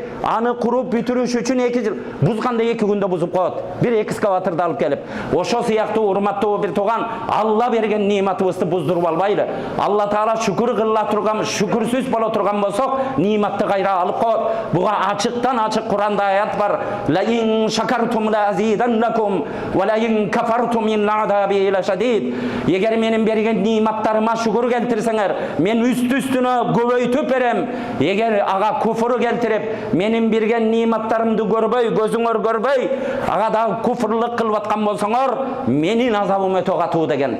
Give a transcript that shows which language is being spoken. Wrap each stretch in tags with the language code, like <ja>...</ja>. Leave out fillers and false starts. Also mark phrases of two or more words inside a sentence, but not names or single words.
<ky>Аны куруп бүтүрүш үчүн 2 жыл. Бузганда 2 күндө бузуп коет. Бир экскаваторду алып келип. Ошо сыяктуу урматтуу бир тууган, Алла берген ниматыбызды буздуруп албайлы. Алла Таала шүкүр кыла турган, шүкүрсүз боло турган болсок, ниматты кайра алып коет. Буга ачыктан ачык Куранда аят бар.</ky> <ar>لئن شكرتم لأزيدنكم ولئن كفرتم إن عذابي لشديد.</ar> <ky>Эгер менин берген ниматтарыма шүкүр келтирсеңер, мен үстүнө көбөйтүп берем. Эгер ага куфур келтирип, менин берген ниматтарымды көрбөй, көзүңөр көрбөй, ага да куфурлук кылып аткан болсоңор, менин азабым өтө катуу деген.</ky>